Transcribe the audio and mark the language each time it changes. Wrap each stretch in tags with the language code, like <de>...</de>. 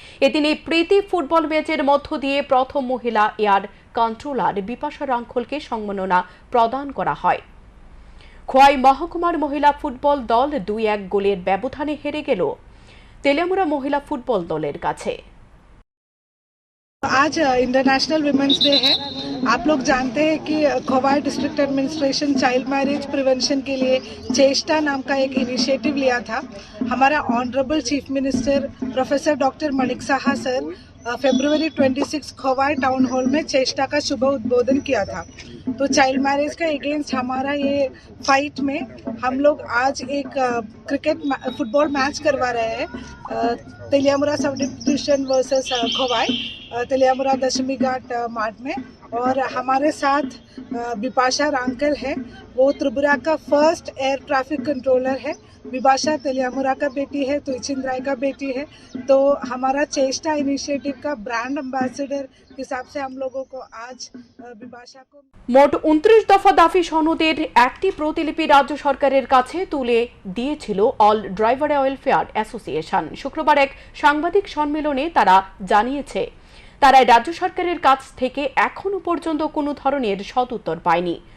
<bn>এদিন এই প্রীতি ফুটবল ম্যাচের মধ্য দিয়ে প্রথম মহিলা এয়ার কন্ট্রোলার বিপাশা রাঙ্খলকে সম্মাননা প্রদান করা হয়। খোয়াই মহকুমার মহিলা ফুটবল দল 2-1 গোলের ব্যবধানে হেরে গেল তেলিয়ামুড়া মহিলা ফুটবল দলের কাছে।</bn> <hi>आज इंटरनेशनल वुमेन्स डे है आप लोग जानते हैं कि Khowai district administration child marriage prevention के लिए चेष्टा नाम का एक इनिशिएटिव लिया था। हमारा honourable chief minister professor doctor माणिक साहा सर फरवरी 26 खवाई टाउन हॉल में चेष्टा का शुभ उद्बोधन किया था। तो चाइल्ड मैरिज का अगेंस्ट हमारा ये फाइट में हम लोग आज एक फुटबॉल मैच करवा रहे हैं Teliamura sub division versus Khowai Teliamura दशमी घाट मार्ट में। और हमारे साथ बिपाशा रांकल है, वो त्रिपुरा का फर्स्ट एयर ट्रैफिक कंट्रोलर है। विभाषा तेलियामुरा का बेटी है, तुइचिन राय का बेटी है। तो हमारा चेष्टा इनिशिएटिव का ब्रांड एम्बेसडर हिसाब से हम लोगों को आज विभाषा को</hi> <bn>মোট 29 দফা দাবি সনদের একটি প্রতিলিপি রাজ্য সরকারের কাছে তুলে দিয়েছিল অল ড্রাইভার ওয়েলফেয়ার অ্যাসোসিয়েশন। শুক্রবার এক সাংবাদিক সম্মেলনে তারা জানিয়েছে তারা রাজ্য সরকারের কাছ থেকে এখনো পর্যন্ত কোনো ধরনের সদুত্তর পায়নি।</bn>